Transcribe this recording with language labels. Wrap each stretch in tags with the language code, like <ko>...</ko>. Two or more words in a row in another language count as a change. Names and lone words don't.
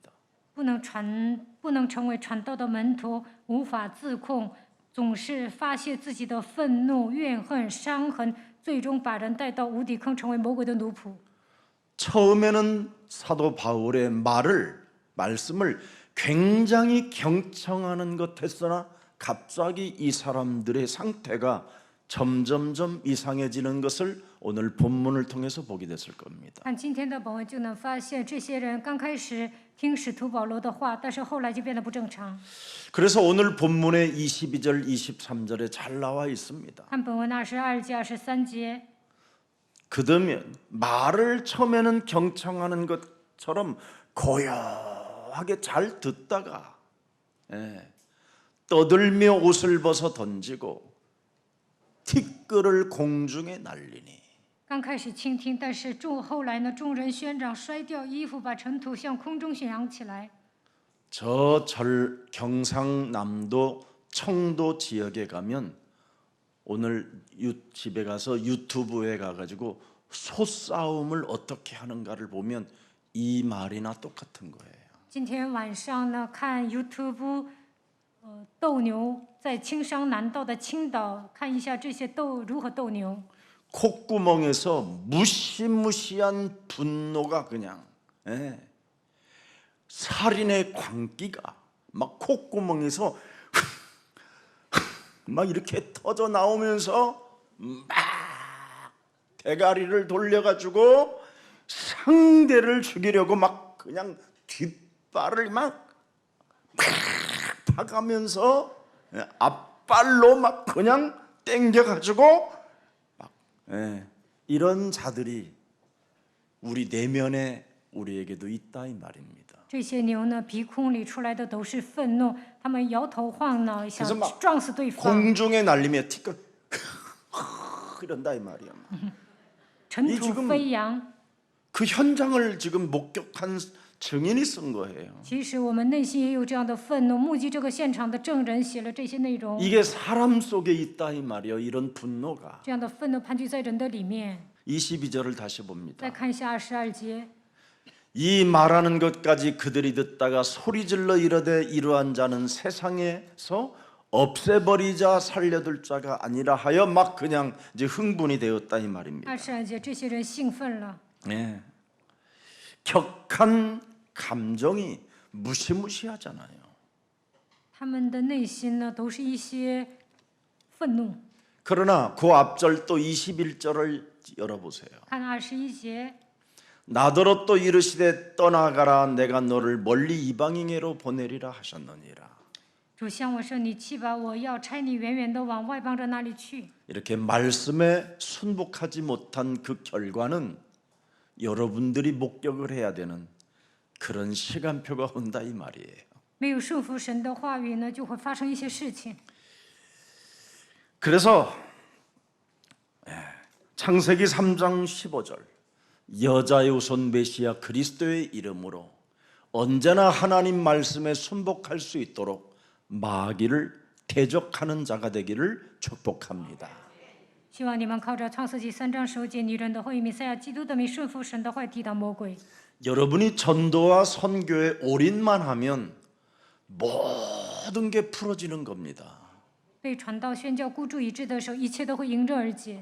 <zh>不能成为传道的门徒，无法自控，总是发泄自己的愤怒、怨恨、伤痕，最终把人带到无底坑，成为魔鬼的奴仆。</zh> <ko>처음에는 사도 바울의 말씀을 굉장히 경청하는 것 했으나 갑자기 이 사람들의 상태가 점점점 이상해지는 것을 오늘 본문을 통해서 보게 됐을 겁니다.</ko> <zh>看今天的本文就能发现，这些人刚开始听使徒保罗的话，但是后来就变得不正常。</zh> <ko>그래서 오늘 본문의 22절, 23절에 잘 나와 있습니다.</ko> <zh>看本文22节、23节，</zh> <ko>그러면 말을 처음에는 경청하는 것처럼 고요하게 잘 듣다가 떠들며 옷을 벗어 던지고 티끌을 공중에 날리니</ko> <zh>刚开始倾听，但是后来呢，众人宣嚷，摔掉衣服，把尘土向空中宣扬起来。</zh> <ko>저 경상남도 청도 지역에 가면 오늘 집에 가서 유튜브에 가가지고 소싸움을 어떻게 하는가를 보면 이 말이나 똑같은 거예요.</ko> <zh>今天晚上呢，看 YouTube，斗牛，在青商南道的青岛，看一下这些如何斗牛。</zh> <ko>콧구멍에서 무시무시한 분노가 그냥 살인의 광기가 막 콧구멍에서 막 이렇게 터져 나오면서 막 대가리를 돌려가지고 상대를 죽이려고 막 그냥 뒷발을 막 박아면서 앞발로 막 그냥 땡겨가지고 막 이런 자들이 우리 내면에 우리에게도 있다 이 말입니다.</ko> <zh>这些牛呢，鼻孔里出来的都是愤怒，他们摇头晃脑，想</zh> <ko>그래서 막</ko> <zh>撞死对方。</zh> <ko>공중에 날리며 티끌 이런다 이 말이야.</ko> <zh>尘土飞扬。</zh> <ko>그 현장을 지금 목격한 증인이 쓴 거예요.</ko> <zh>其实我们内心也有这样的愤怒，目击这个现场的证人写了这些内容。</zh> <ko>이게 사람 속에 있다 이 말이에요. 이런 분노가.</ko> <zh>这样的愤怒盘踞在人的里面。</zh> <ko>22절을 다시 봅니다.</ko> <zh>再看一下22节。</zh> <ko>이 말하는 것까지 그들이 듣다가 소리질러 이르되 이러한 자는 세상에서 없애버리자 살려둘 자가 아니라 하여 막 그냥 이제 흥분이 되었다 이 말입니다.</ko> <zh>22 节，这些人兴奋了，</zh> <ko>예. 격한 감정이 무시무시하잖아요.</ko> <zh>他们的内心呢都是一些愤怒。</zh> <ko>그러나 그 앞절 또 21절을 열어보세요.</ko> <zh>看21节，</zh> <ko>나더러 또 이르시되 떠나가라 내가 너를 멀리 이방인에로 보내리라 하셨느니라.</ko> <zh>主向我说：“你去吧，我要差你远远的往外邦人那里去。”</zh> <ko>이렇게 말씀에 순복하지 못한 그 결과는 여러분들이 목격을 해야 되는 그런 시간표가 온다 이 말이에요.</ko> <zh>没有顺服神的话语呢，就会发生一些事情。</zh> <ko>그래서 창세기 3장 15절 여자의 우선 메시아 그리스도의 이름으로 언제나 하나님 말씀에 순복할 수 있도록 마귀를 대적하는 자가 되기를 축복합니다.</ko> <zh>希望你们靠着创世纪3章15节女人的后裔弥赛亚基督的名顺服神的话，抵挡魔鬼。</zh> <ko>여러분이 전도와 선교에 올인만 하면 모든 게 풀어지는 겁니다.</ko> <zh>被传道宣教孤注一掷的时候，一切都会迎刃而解。</zh>